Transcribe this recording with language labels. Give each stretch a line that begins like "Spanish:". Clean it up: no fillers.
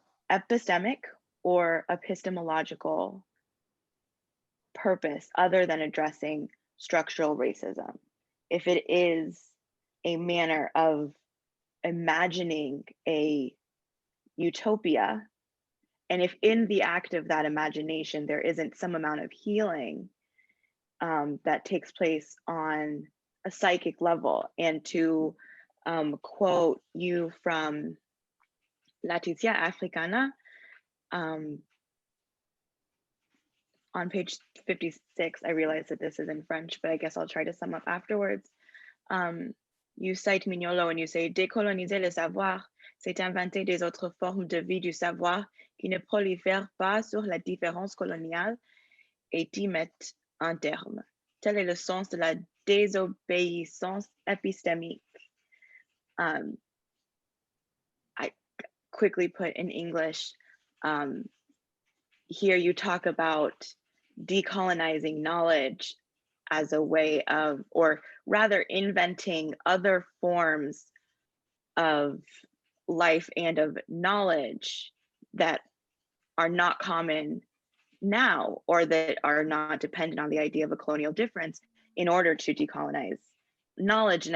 English: epistemic or epistemological purpose other than addressing structural racism, if it is a manner of imagining a utopia, and if in the act of that imagination there isn't some amount of healing that takes place on a psychic level. And to quote you from Leticia Africana, on page 56, I realize that this is in French, but I guess I'll try to sum up afterwards. You cite Mignolo and you say,
French: décoloniser le savoir, c'est inventer des autres formes de vie du savoir qui ne prolifèrent pas sur la différence coloniale et y mettent un terme. Tel est le sens de la désobéissance épistémique.
English: I quickly put in English, here you talk about decolonizing knowledge as a way of, or rather inventing other forms of life and of knowledge that are not common now, or that are not dependent on the idea of a colonial difference in order to decolonize knowledge.